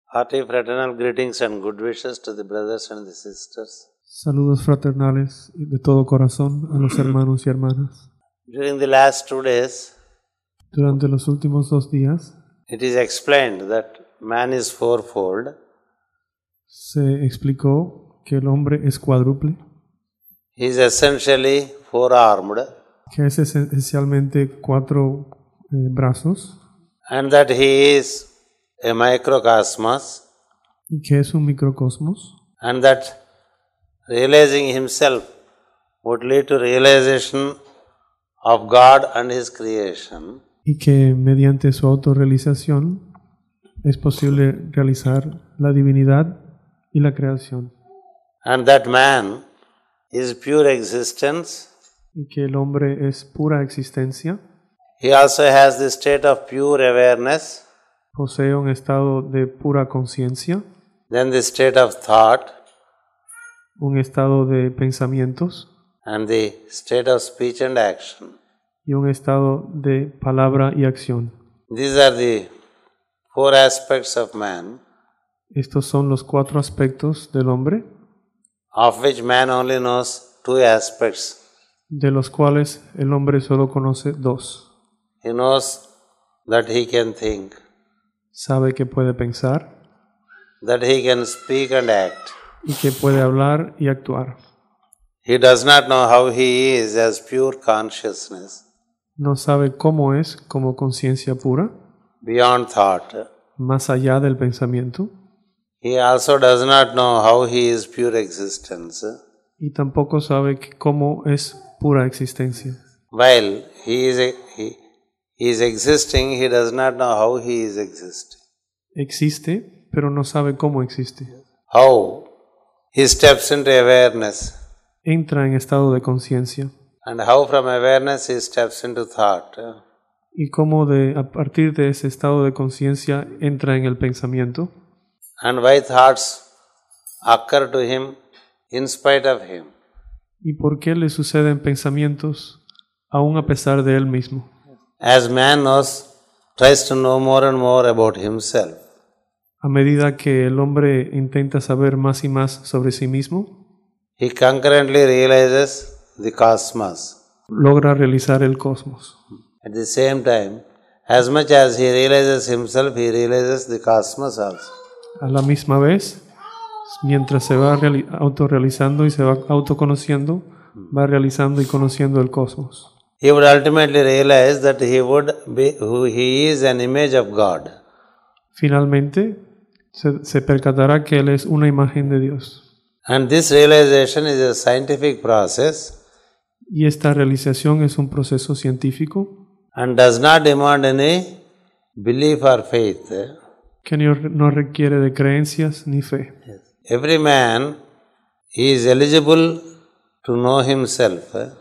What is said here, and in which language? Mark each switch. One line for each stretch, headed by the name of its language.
English: Hearty fraternal greetings and good wishes to the brothers and the sisters.
Spanish: Saludos fraternales y de todo corazón a los hermanos y hermanas.
English: During the last 2 days,
Spanish: Durante los últimos 2 días
English: it is explained that man is fourfold.
Spanish: se explicó que el hombre es cuádruple,
English: He is essentially four-armed,
Spanish: que es esencialmente 4 brazos
English: and that he is a microcosmos,
Spanish: y que es un microcosmos,
English: and that realizing himself would lead to realization of God and his creation.
Spanish: y que mediante su autorrealización es posible realizar la divinidad y la creación,
English: And that man is pure existence.
Spanish: y que el hombre es pura existencia,
English: He also has the state of pure awareness,
Spanish: posee un estado de pura conciencia,
English: then the state of thought,
Spanish: un estado de pensamientos
English: and the state of speech and action.
Spanish: y un estado de palabra y acción.
English: These are the 4 aspects of man,
Spanish: Estos son los 4 aspectos del hombre,
English: of which man only knows 2 aspects.
Spanish: de los cuales el hombre solo conoce 2.
English: He knows that he can think,
Spanish: Sabe que puede pensar
English: that he can speak and act.
Spanish: y que puede hablar y actuar.
English: He does not know how he is as pure consciousness,
Spanish: No sabe cómo es como conciencia pura,
English: beyond thought.
Spanish: más allá del pensamiento,
English: He also does not know how he is pure existence.
Spanish: y tampoco sabe cómo es pura existencia.
English: While he is existing, he does not know how he is existing.
Spanish: Existe, pero no sabe cómo existe.
English: How he steps into awareness,
Spanish: Entra en estado de conciencia,
English: and how from awareness he steps into thought.
Spanish: y cómo a partir de ese estado de conciencia entra en el pensamiento,
English: And why thoughts occur to him in spite of him.
Spanish: y por qué le suceden pensamientos aún a pesar de él mismo.
English: As man tries to know more and more about himself,
Spanish: A medida que el hombre intenta saber más y más sobre sí mismo,
English: he concurrently realizes the cosmos.
Spanish: logra realizar el cosmos.
English: At the same time, as much as he realizes himself, he realizes the cosmos also.
Spanish: A la misma vez, mientras se va autorrealizando y se va autoconociendo, va realizando y conociendo el cosmos.
English: He would ultimately realize that he is an image of God.
Spanish: Finalmente, se percatará que él es una imagen de Dios.
English: And this realization is a scientific process
Spanish: Y esta realización es un proceso científico
English: and does not demand any belief or faith.
Spanish: que no requiere de creencias ni fe.
English: Every man is eligible to know himself.